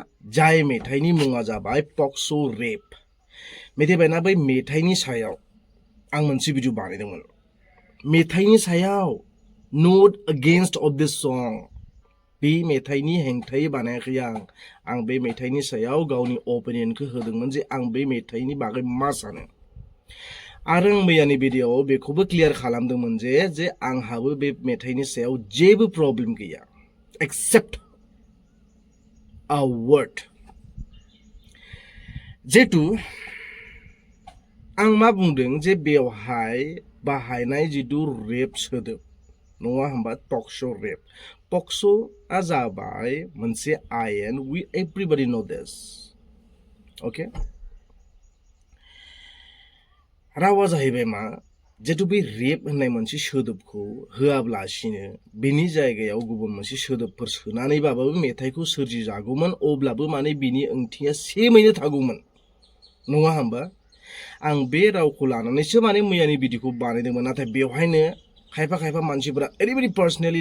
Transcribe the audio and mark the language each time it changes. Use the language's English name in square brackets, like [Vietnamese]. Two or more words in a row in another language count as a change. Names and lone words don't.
[Bodo] जाय मेथाइनि मुङा जाबाय पक्स' रेप मिथिबायना बै मेथाइनि सायाव आं मोनसे भिडिअ बानायदोंमोन मेथाइनि सायाव [English] not against of this song [Bodo] बे मेथाइनि हेंथायै बानायाखै आं बे मेथाइनि सायाव गावनि अपिनियनखौ होदोंमोन जे आं बे मेथाइनि बागै मा सानो आरो आं मैयानि भिडिअआव बेखौबो क्लियार खालामदोंमोन जे आंहाबो बे मेथाइनि सायाव जेबो प्रब्लेम गैया एक्सेप्ट [English] a word [Bodo] जेतु आं मा बुंदों जे बेवहाय बाहायनाय जितु रेप सोदोब नङा होमबा पक्स' रेप पक्स'आ जाबाय मोनसे आयेन [English] we everybody know this okay [Bodo] रावा जाहैबाय मा जेतु बे रेप होननाय मोनसे सोदोबखौ होआब्लासिनो बेनि जायगायाव गुबुन मोनसे सोदोबफोर सोनानैबाबो मेथाइखौ सोरजिजागौमोन अब्लाबो माने बिनि ओंथिया सेमैनो थागौमोन नङा होमबा आं बे रावखौ लानानैसो माने मैयानि भिडिअखौ बानायदोंमोन नाथाय बेवहायनो खायफा मानसिफोरा ओरैबायदि पार्सनेलि